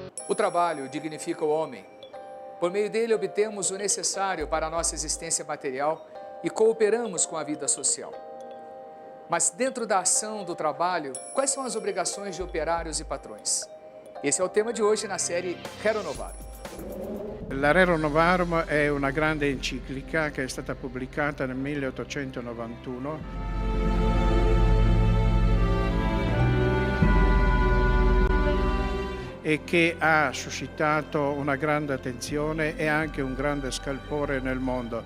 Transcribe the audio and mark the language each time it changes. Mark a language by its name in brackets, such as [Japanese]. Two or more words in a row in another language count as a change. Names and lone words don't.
[Portuguese] O trabalho dignifica o homem. Por meio dele, obtemos o necessário para a nossa existência material e cooperamos com a vida social. Mas dentro da ação do trabalho, quais são as obrigações de operários e patrões? Esse é o tema de hoje na série Rerum Novarum. [Italian] La Rerum Novarum è una grande enciclica che è stata pubblicata nel 1891 e che ha suscitato una grande attenzione e anche un grande scalpore nel mondo.